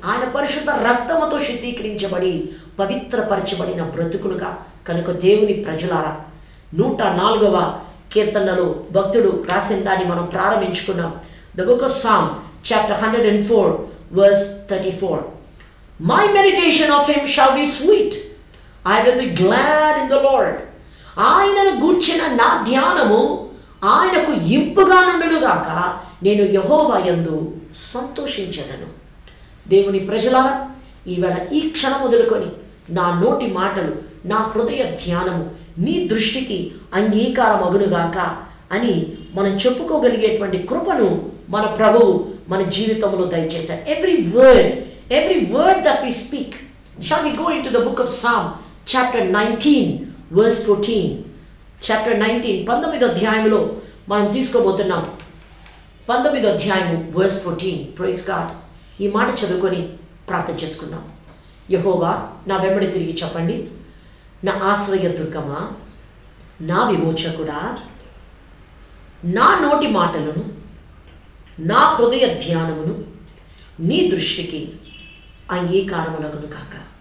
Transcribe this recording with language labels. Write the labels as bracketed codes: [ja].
[te] ఆయన పరిశుద్ధ రక్తముతో శుద్ధీకరించబడి పవిత్రపరచబడిన బ్రతుకులుగా. కనుక దేవుని ప్రజలారా, 104వ కీర్తనలో భక్తుడు రాసిన దాన్ని మనం ప్రారంభించుకున్నాం. [en] The book of Psalm chapter 104 verse 34. My meditation of him shall be sweet. I will be glad in the Lord. [te] ఆయనను గూర్చిన నా ధ్యానము ఆయనకు ఇంపుగా నుండుగాక, నేను యెహోవా యందు సంతోషించెదను. దేవుని ప్రజలారా, ఈవేళ ఈ క్షణం మొదలుకొని నా నోటి మాటలు, నా హృదయ ధ్యానము నీ దృష్టికి అంగీకారమగునుగాక అని మనం చెప్పుకోగలిగేటువంటి కృపను మన ప్రభువు మన జీవితంలో దయచేశారు. [en] every word that we speak. Shall we go into the book of Psalm chapter 19 verse 14. [te] chapter 19 19వ అధ్యాయంలో మనం తీసుకోబోతున్నాం. 19వ అధ్యాయము verse 14. [en] praise God. [te] ఈ మాట చదువుకొని ప్రార్థన చేసుకుందాం. యెహోవా, నా వెంబడి తిరిగి చెప్పండి. నా ఆశ్రయ దుర్గమా, నా విమోచకుడా, నా నోటి మాటలను, నా హృదయ ధ్యానమును నీ దృష్టికి అంగీకారములగును కాక.